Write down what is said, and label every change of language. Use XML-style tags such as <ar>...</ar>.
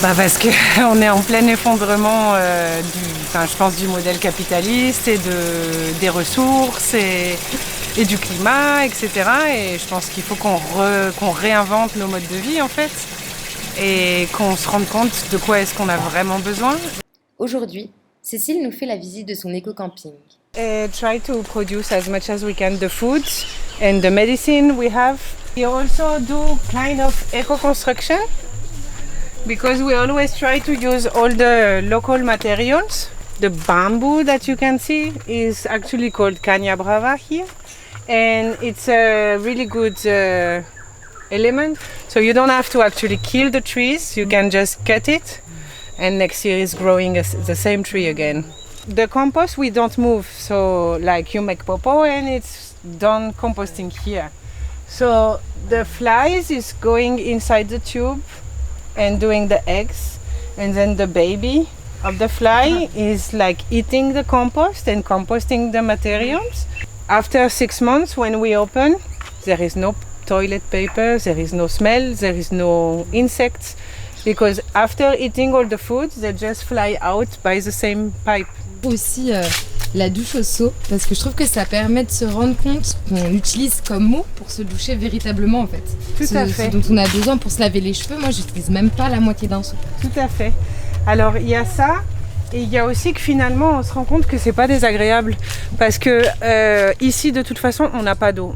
<fr>Parce qu'on est en plein effondrement je pense du modèle capitaliste et des ressources et du climat, etc. Et je pense qu'il faut qu'on réinvente nos modes de vie en fait et qu'on se rende compte de quoi est-ce qu'on a vraiment besoin. Aujourd'hui, Cécile nous fait la visite de son éco-camping.</fr> <en>Try to produce as much as we can the food and the medicine we have. We also do kind of eco-construction. Because we always try to use all the local materials. The bamboo that you can see is actually called caña brava here. And it's a really good element. So you don't have to actually kill the trees, you can just cut it. And next year it's growing the same tree again. The compost we don't move, so like you make popo and it's done composting here. So the flies is going inside the tube and doing the eggs, and then the baby of the fly is like eating the compost and composting the materials. After 6 months when we open, there is no toilet paper, there is no smell, there is no insects, because after eating all the food, they just fly out by the same pipe.</en> <fr>Aussi la douche au seau, parce que je trouve que ça permet de se rendre compte qu'on l'utilise comme mot pour se doucher véritablement en fait. Tout à fait. Ce dont on a besoin pour se laver les cheveux, moi j'utilise même pas la moitié d'un seau. Tout à fait. Alors il y a ça, et il y a aussi que finalement on se rend compte que c'est pas désagréable, parce que ici de toute façon on n'a pas d'eau.</fr>